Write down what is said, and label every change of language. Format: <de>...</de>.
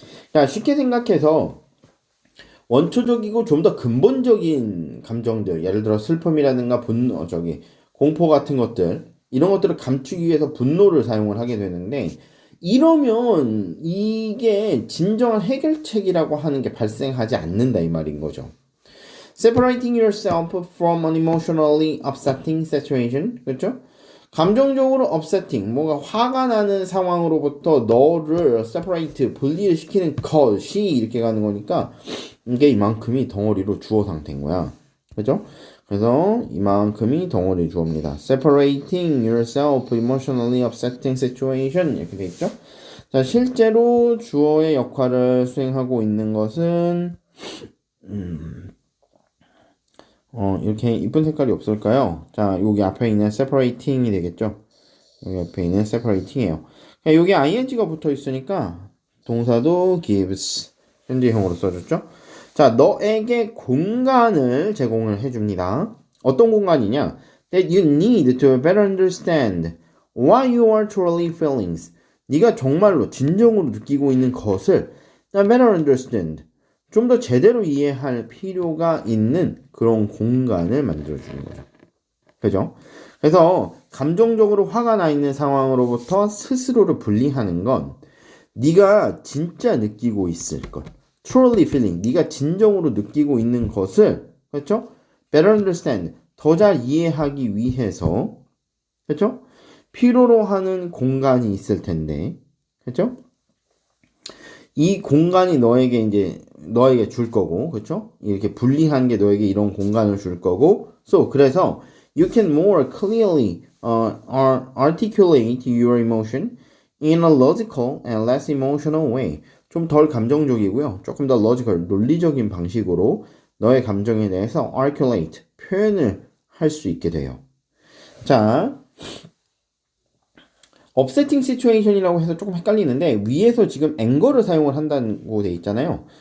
<ko>그러니까 쉽게 생각해서 원초적이고 좀 더 근본적인 감정들, 예를 들어 슬픔이라든가 분노, 공포 같은 것들, 이런 것들을 감추기 위해서 분노를 사용을 하게 되는데, 이러면 이게 진정한 해결책이라고 하는 게 발생하지 않는다 이 말인 거죠.</ko> <en>Separating yourself from an emotionally upsetting situation,</en> <ko>그렇죠? 감정적으로 upsetting, 뭔가 화가 나는 상황으로부터 너를 separate, 분리를 시키는 것이 이렇게 가는 거니까 이게 이만큼이 덩어리로 주어 상태인 거야. 그죠? 그래서 이만큼이 덩어리 주어입니다.</ko> <en>Separating yourself emotionally upsetting situation</en> <ko>이렇게 돼 있죠? 자, 실제로 주어의 역할을 수행하고 있는 것은 이렇게 이쁜 색깔이 없을까요? 자, 여기 앞에 있는 separating이 되겠죠? 여기 앞에 있는 separating이에요. 여기 ing가 붙어 있으니까 동사도 gives 현재형으로 써줬죠? 자, 너에게 공간을 제공을 해줍니다. 어떤 공간이냐?</ko> <en>That you need to better understand what you are truly feeling.</en> <ko>네가 정말로 진정으로 느끼고 있는 것을 better understand, 좀 더 제대로 이해할 필요가 있는 그런 공간을 만들어주는 거죠. 그죠? 그래서 감정적으로 화가 나 있는 상황으로부터 스스로를 분리하는 건 네가 진짜 느끼고 있을 것,</ko> <en>truly feeling,</en> <ko>네가 진정으로 느끼고 있는 것을, 그렇죠?</ko> <en>better understand,</en> <ko>더 잘 이해하기 위해서, 그렇죠? 필요로 하는 공간이 있을 텐데, 그렇죠? 이 공간이 너에게 줄 거고, 그렇죠? 이렇게 분리한 게 너에게 이런 공간을 줄 거고, 그래서</ko> <en>you can more clearly articulate your emotion in a logical and less emotional way.</en> <ko>좀 덜 감정적이고요. 조금 더 logical, 논리적인 방식으로 너의 감정에 대해서 articulate, 표현을 할 수 있게 돼요. 자, 업세팅 시츄에이션이라고 해서 조금 헷갈리는데 위에서 지금 앵거를 사용을 한다고 돼 있잖아요.</ko>